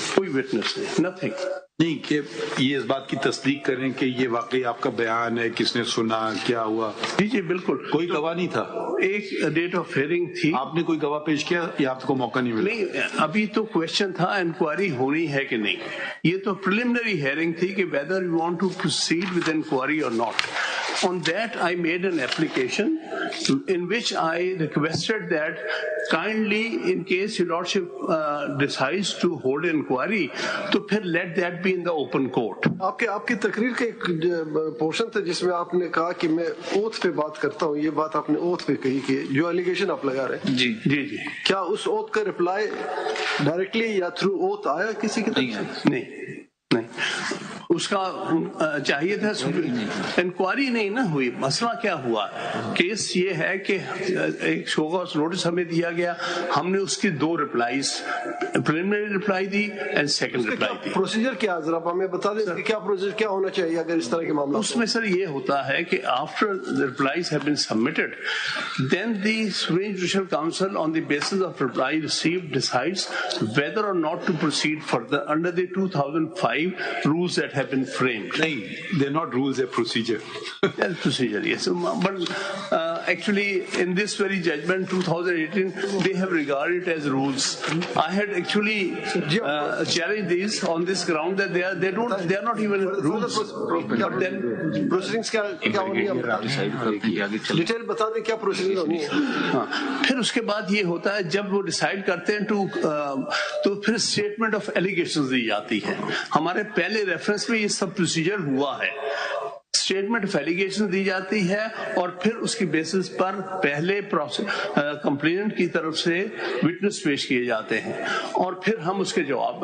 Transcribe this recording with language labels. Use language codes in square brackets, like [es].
[ur] کوئی وٹنس نہیں, nothing. نہیں کہ یہ اس بات کی تصدیق کریں کہ یہ واقعی آپ کا بیان ہے, کس نے سنا, کیا ہوا؟ جی جی بالکل. کوئی گواہ نہیں تھا؟ ایک ڈیٹ آف ہیئرنگ تھی. آپ نے کوئی گواہ پیش کیا یا آپ کو موقع نہیں ملا؟ نہیں, ابھی تو کوشچن تھا انکوائری ہونی ہے کہ نہیں. یہ تو پریلیمنری ہیئرنگ تھی کہ [en] whether you want to proceed with inquiry or not. On that I made an application in which I requested that kindly in case your lordship decides to hold inquiry [ur] تو پھر [en] let that be in the open court. [ur] آپ کی تقریر کا ایک portion تھا جس میں آپ نے کہا کہ میں اوتھ پہ بات کرتا ہوں. یہ بات آپ نے اوتھ پہ کہی کہ جو ایلیگیشن آپ لگا رہے ہیں. جی جی جی. کیا اس اوتھ کا رپلائی ڈائریکٹلی یا تھرو اوتھ آیا کسی کی طرف سے؟ نہیں نہیں, اس کا چاہیے تھا. انکوائری نہیں نہ ہوئی. مسئلہ کیا ہوا, کیس یہ ہے کہ ایک شو کاز نوٹس ہمیں دیا گیا, ہم نے اس کی 2 ریپلائیز, preliminary reply the end second reply the. Procedure کیا ذرا ہمیں بتا دیں کہ کیا پروسیجر کیا ہونا چاہیے اگر اس طرح کے معاملات؟ اس میں سر یہ ہوتا ہے کہ [en] After replies have been submitted then the Supreme Judicial Council on the basis of reply received decides whether or not to proceed further under the 2005 rules that have been framed. They're not rules, they're procedure. That's procedure, yes. But actually, in this very judgment, 2018, they have regarded it as rules. I had actually challenged these on this ground that they are not even rules. But then [ur] proceedings کیا ہونی ہے, detail بتا دیں کیا procedure ہونی ہے. ہاں, پھر اس کے بعد یہ ہوتا ہے جب وہ ڈیسائیڈ کرتے ہیں تو پھر اسٹیٹمنٹ آف ایلیگیشنز دی جاتی ہے. ہمارے پہلے ریفرنس میں یہ سب پروسیجر ہوا ہے. اسٹیٹمنٹ آف ایلیگیشن دی جاتی ہے اور پھر اس کی بیسس پر پہلے کمپلیننٹ کی طرف سے وٹنس پیش کیے جاتے ہیں اور پھر ہم اس کے جواب.